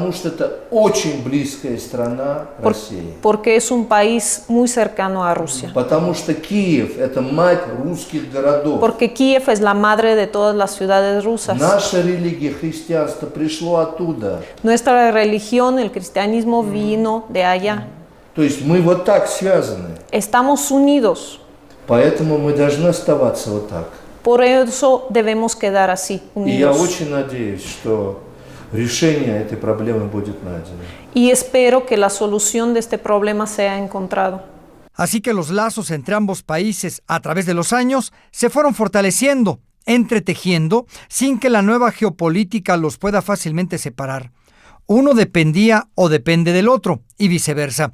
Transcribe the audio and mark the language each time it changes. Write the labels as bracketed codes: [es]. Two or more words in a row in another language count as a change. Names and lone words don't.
[es] Porque es un país muy cercano a Rusia. Porque Kiev es la madre de todas las ciudades rusas. Nuestra religión, el cristianismo, vino de allá. [ru] То есть мы вот так связаны. [es] Estamos unidos. [ru] Поэтому мы должны оставаться вот так. [es] Por eso debemos quedar así, unidos. [ru] И я [es] unidos. [ru] очень надеюсь, что решение этой проблемы будет найдено. [es] Y espero que la solución de este problema sea encontrado. Así que los lazos entre ambos países a través de los años se fueron fortaleciendo, entretejiendo, sin que la nueva geopolítica los pueda fácilmente separar. Uno dependía o depende del otro, y viceversa.